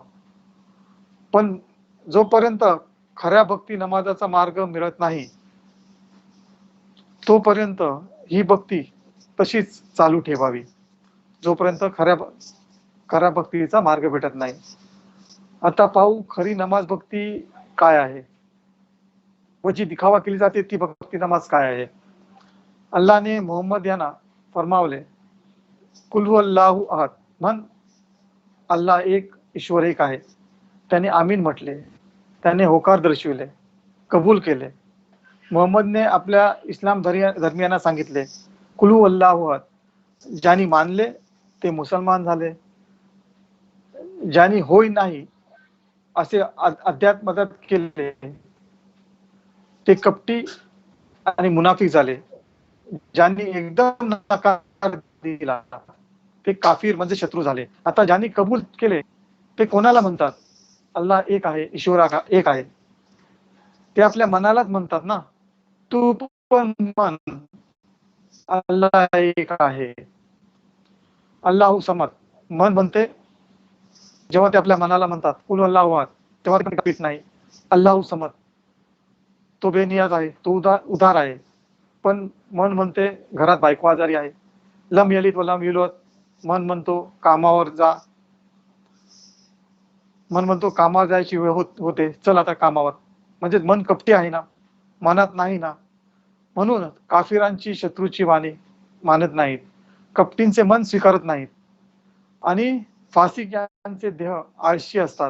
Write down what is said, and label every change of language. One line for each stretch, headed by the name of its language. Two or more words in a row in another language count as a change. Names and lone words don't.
Marathi: पण जोपर्यंत खऱ्या भक्ती नमाजाचा मार्ग मिळत नाही तोपर्यंत ही भक्ती तशीच चालू ठेवावी, जोपर्यंत खऱ्या भक्तीचा मार्ग भेटत नाही. आता पाहू खरी नमाज भक्ती काय आहे व जी दिखावा केली जाते ती भक्ती नमाज काय आहे. अल्लाने मोहम्मद यांना फरमावले,
Arabic: قل هو الله أحد,
Marathi: म्हण अल्लाह एक, ईश्वर एक आहे. त्याने आमीन म्हटले, त्याने होकार दर्शविले, कबूल केले. मोहम्मदने आपल्या इस्लाम धर्मियांना सांगितले,
Arabic: قل هو الله أحد.
Marathi: ज्यांनी मानले ते मुसलमान झाले, ज्यांनी होय नाही असे अध्यात्मदत केले ते कपटी आणि मुनाफिक झाले. ज्यांनी एकदम नकार दिला ते काफिर म्हणजे शत्रू झाले. आता ज्यांनी कबूल केले ते कोणाला म्हणतात? अल्लाह एक आहे, ईश्वर एक आहे. ते आपल्या मनालाच म्हणतात ना, तू पण मन अल्लाह एक आहे.
Arabic: الله الصمد
Marathi: मन म्हणते जेव्हा ते आपल्या मनाला म्हणतात
Arabic: قل الله أحد,
Marathi: तेव्हा ते पीठ नाही.
Arabic: الله الصمد
Marathi: तो बेनियाज आहे, तो उदार आहे. पण मन म्हणते घरात बायको आजारी आहे.
Arabic: لم يلد ولم يولد,
Marathi: मन म्हणतो कामावर जा, मन म्हणतो कामावर जायची वेळ होते, चल आता कामावर. म्हणजे मन कपटी आहे ना, मनात नाही ना. म्हणून काफिरांची शत्रूची वाणी मानत नाहीत, कपटींचे मन स्वीकारत नाहीत आणि फासिक यांचे देह आळशी असतात.